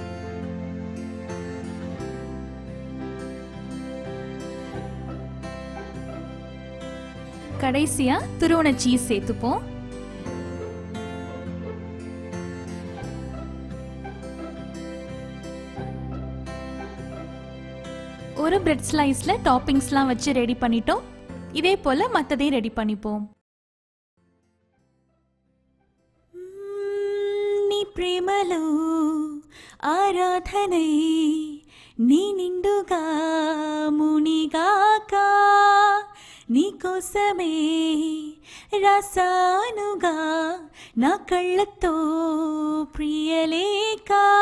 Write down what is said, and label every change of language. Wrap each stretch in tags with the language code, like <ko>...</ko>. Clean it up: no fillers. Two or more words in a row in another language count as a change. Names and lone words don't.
<ta>கடைசியா துருவன சீஸ் சேர்த்துப்போம். ஒரு பிரெட் ஸ்லைஸ்ல டாப்பிங்ஸ்லாம் வச்சு ரெடி பண்ணிட்டோம். இதே போல மற்றதையும் ரெடி பண்ணிப்போம்.</ta> <te>ప్రేమలో ఆరాధనై నీ నిండుగా మునిగాక నీకోసమే రాసానుగా నా కళ్ళతో ప్రియలేక</te>